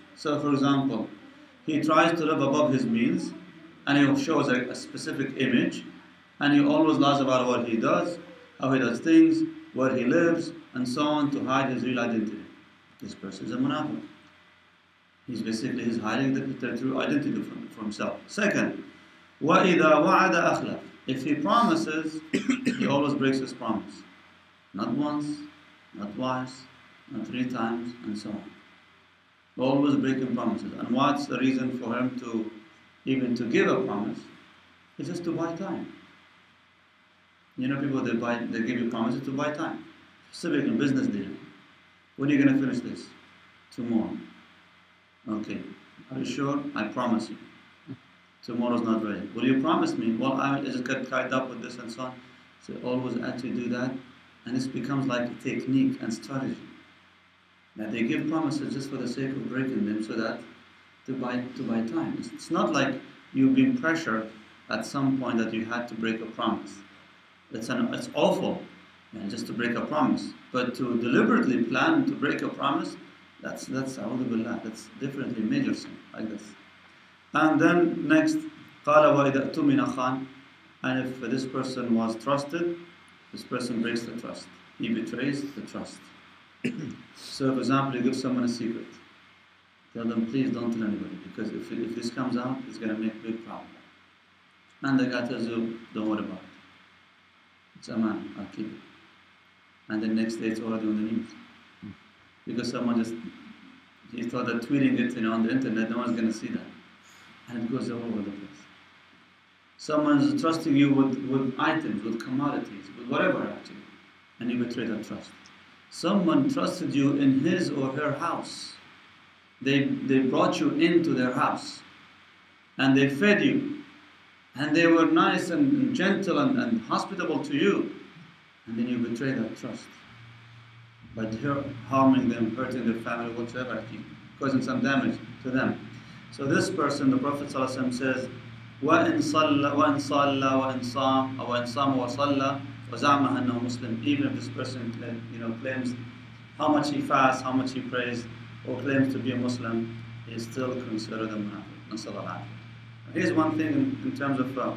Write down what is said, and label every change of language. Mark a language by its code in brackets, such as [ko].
[en] So, for example, he tries to live above his means, and he shows a specific image, and he always lies about what he does, how he does things, where he lives, and so on, to hide his real identity. This person is a munafiq. He's hiding the true identity from himself. Second, [ar] وَإِذَا وَعَدَ أَخْلَفَ. [en] If he promises, he always breaks his promise. Not once, not twice, not three times, and so on. Always breaking promises. And what's the reason for him to even to give a promise? It's just to buy time. You know, people they give you promises to buy time. Specific in business deal. When are you going to finish this? Tomorrow. Okay. Are you sure? I promise you. Tomorrow's not ready. Will you promise me? Well, I just get tied up with this and so on. So always actually do that, and this becomes like a technique and strategy. That they give promises just for the sake of breaking them, so that to buy time. It's not like you've been pressured at some point that you had to break a promise. It's awful, just to break a promise. But to deliberately plan to break a promise, that's a'udhu billah, that's definitely major sin, like this. And then next, [ar] قال وإذا اؤتمن خان. [en] And if this person was trusted, this person breaks the trust. He betrays the trust. So, for example, you give someone a secret. Tell them, please don't tell anybody, because if this comes out, it's going to make a big problem. And the guy tells you, don't worry about it. It's a man, I'll keep it. And the next day it's already on the news. Because someone he thought that tweeting it on the internet, no one's going to see that. And it goes all over the place. Someone's trusting you with items, with commodities, with whatever actually. And you betray that trust. Someone trusted you in his or her house. They brought you into their house, and they fed you, and they were nice and gentle and hospitable to you, and then you betray that trust by harming them, hurting their family, whatever, causing some damage to them. So this person, the Prophet ﷺ says, [ar] وَإِن صَلَّى وَإِن صَامَ وَصَلَّى وَزَعْمَ أَنَّهُ مُسْلِمٌ. [en] Even if this person claims how much he fasts, how much he prays, or claims to be a Muslim, he is still considered a munafiq. Here's one thing in terms of